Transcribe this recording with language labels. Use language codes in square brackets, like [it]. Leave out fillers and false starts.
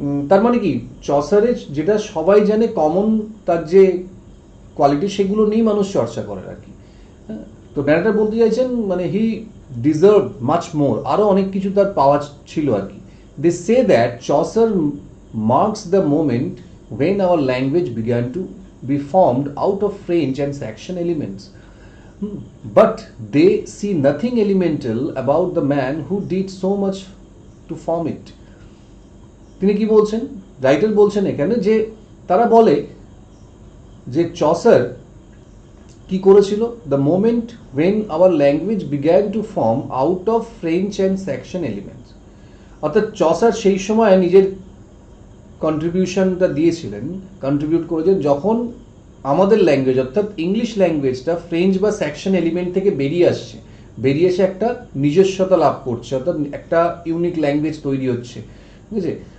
[bn] তার মানে কি, চসারের যেটা সবাই জানে কমন তার যে কোয়ালিটি, সেগুলো নিয়েই মানুষ চর্চা করে আর কি। তো ন্যারেটর বলতে চাইছেন মানে [en] he deserve much more, [bn] আরও অনেক কিছু তার পাওয়া ছিল আর কি। [en] They say that Chaucer marks the moment when our language began to be formed out of French and Saxon elements. But they see nothing elemental about the man who did so much to form it. [bn] তিনি কি বলছেন? Writer বলছেন এখানে যে তারা বলে যে Chaucer কি করেছিল, [en] the moment when our language began to form out of French and Saxon elements, [bn] অর্থাৎ চসার সেই সময় নিজের কন্ট্রিবিউশনটা দিয়েছিলেন, কন্ট্রিবিউট করেছেন যখন আমাদের ল্যাঙ্গুয়েজ অর্থাৎ ইংলিশ ল্যাঙ্গুয়েজটা ফ্রেঞ্চ বা স্যাকশন এলিমেন্ট থেকে বেরিয়ে এসে একটা নিজস্বতা লাভ করছে, অর্থাৎ একটা ইউনিক ল্যাঙ্গুয়েজ তৈরি হচ্ছে, ঠিক আছে।